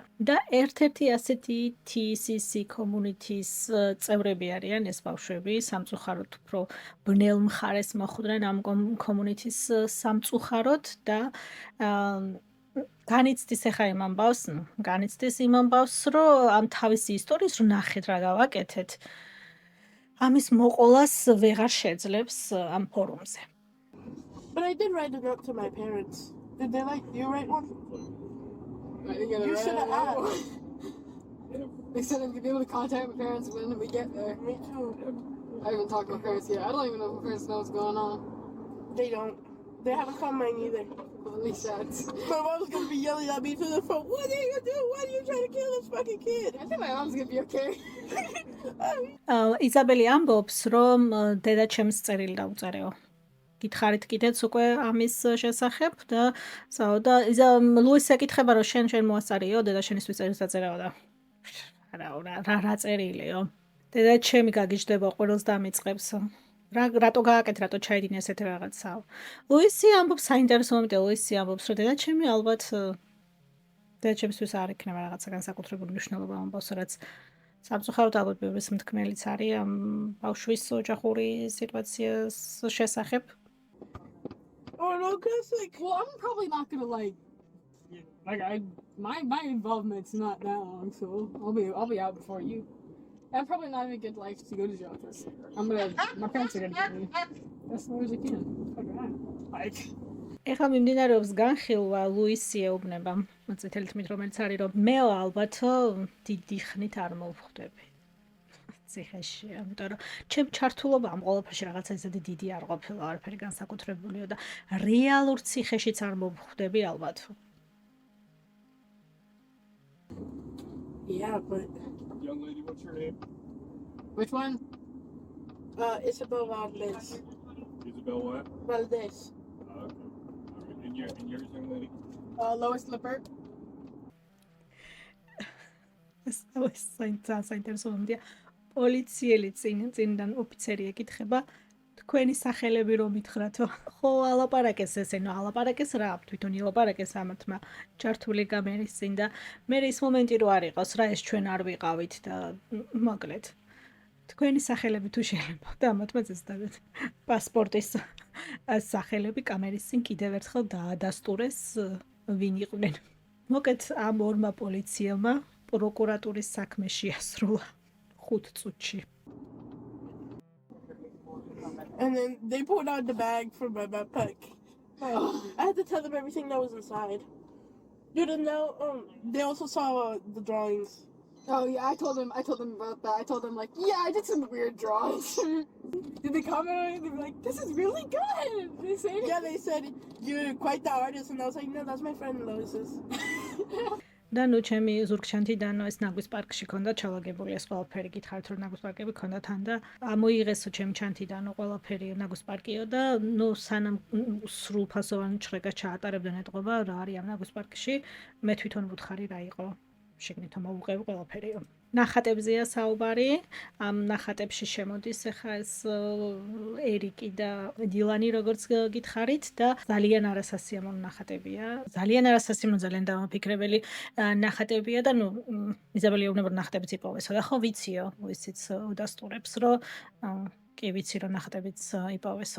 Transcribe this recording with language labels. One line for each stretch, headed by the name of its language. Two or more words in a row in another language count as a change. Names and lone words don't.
Georgian: და ერთ-ერთი ასეთი TCC community-ის წევრები არიან ეს ბავშვები, სამწუხაროდ უფრო ბნელ მხარეს მოხვდნენ ამ community-ის სამწუხაროდ და განიცდის ახლა იმ ამბავს, იმ ამბავს, რომ ამ თავისი ისტორიის რო ნახეთ რა გავაკეთეთ, ამის მოყოლას ვეღარ შეძლებს ამ ფორუმზე.
English: But I did write a note to my parents. Did they like you write one? I think I You should have asked. They said I'm gonna be able to contact my parents when we get there. Me too. I haven't talked to my parents yet. I don't even know if my parents know what's going on. They don't. They haven't called mine either. Really sad. My mom's gonna be yelling at me through the phone. What are you doing? Why are you trying to kill this fucking kid? I think my mom's gonna be okay.
Georgian: იზაბელი ამბობს, რომ დედაჩემს წერილი დაუწერეო. გითხარით კიდეც უკვე ამის შესახებ და ლუის ეკითხება, რომ შენ მოასწარიო დედაშენისთვის წერილს დაწერაო და რა წერილიო. დედაჩემი გაგიჟდება ყველს დამიწყებს. რატო გააკეთე, რატო ჩაიდინე ესეთი რაღაცა. ლუისი ამბობს, საინტერესო მომენტია, ლუისი ამბობს, რომ დედაჩემი ალბათ დედაჩემისთვის არ იქნება რაღაცა განსაკუთრებული მნიშვნელობა ამბობს, რაც სამწუხაროდ ალბათ ბევრის მთქმელიც არის ამ ბავშვის ოჯახური სიტუაციის შესახებ.
English: Oh no, cause like Well, I'm probably not gonna my involvement's not that long, so I'll be out before you. I'm probably not even get to go to jail for this. My parents are gonna get me as long as I can. Like.
Georgian: ეხლა მიმდინარეობს განხილვა, ლუისი ეუბნება წითელი თმით, რომელიც არის, რომ მე ალბათ დიდი ხნით არ მოვხვდები ციხეში, ამიტომ რომ ჩემ ჩართულობა ამ ყველაფერში რაღაცა ისეთი დიდი არ ყოფილა, არაფერი განსაკუთრებულიო და რეალურ ციხეშიც არ მოვხვდები ალბათ.
English: yeah, but Young lady, what's your name? Which one? Isabel Valdez. Isabel what? Valdez. Okay. All right. And yours, young lady? Lois Lippert.
Georgian: საინტერესო მომენტია. პოლიციელი წინიდან ოფიცერი ეკითხება, თქვენი სახელები რომ მითხრათო. ხო, ალაპარაკეს ესე, ნუ ალაპარაკეს რა, თვითონ ილაპარაკეს ამათმა ჩართული კამერის წინ და მე ის მომენტი რო არ იყოს რა ეს ჩვენ არ ვიყავით და მოკლედ. თქვენი სახელები თუ შეიძლება და ამათმა ზესდადეთ პასპორტის სახელები კამერის წინ კიდევ ერთხელ დაადასტურეს ვინ იყვნენ. მოკეთ ამ ორმა პოლიციელმა პროკურატურის საქმე შეასრულა 5 წუთში.
English: And then they pulled out the bag from my backpack. I had to tell them everything that was inside. Dude, and now they also saw the drawings. Oh yeah, I told them about that. I told them like, yeah, I did some weird drawings. Did they comment on it? They were like, this is really good. Did they say Yeah, they said you're quite the artist, and I was like, no, that's my friend Lois's.
Georgian: და ნუ ჩემი ზურგჩანთიდანო ეს ნაგვის პარკში ქონდა ჩალაგებული ეს ყველაფერი გითხარით რომ ნაგვის პარკები ქონდა თან და ამოიღესო ჩემი ჩანთიდანო ყველაფერი ნაგვის პარკიო და ნუ სანამ სრულფასოვანი ჩხრეკა ჩაატარებდნენ ეტყობა რა არის ამ ნაგვის პარკში მე თვითონ ვუთხარი რა იყო შეგნით მოვუყევი ყველაფერიო ნახატებზეა საუბარი ამ ნახატებში შემოდის ახლა ეს ერიკი და დილანი როგორც გითხარით და ძალიან არასასიამოვნო ნახატებია ძალიან არასასიამოვნო ძალიან დამაფიქრებელი ნახატებია და ნუ იზაბელი ეუბნება რომ ნახატებიც იპოვესო და ხო ვიციო ისიც უდასტურებს რომ კი ვიცი რომ ნახატებიც იპოვესო